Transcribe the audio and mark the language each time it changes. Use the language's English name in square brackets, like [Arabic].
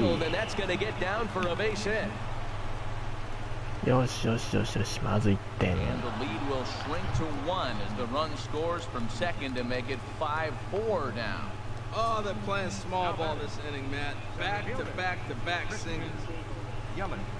[English] field, and that's going to get down for a base hit. [Japanese] よしよしよしよし、まず1点。 [English] And the lead will shrink to 1 as the run scores from second to make it 5-4 now. Oh, they're playing small ball this inning, Matt. Back to back to back singles. Yelich.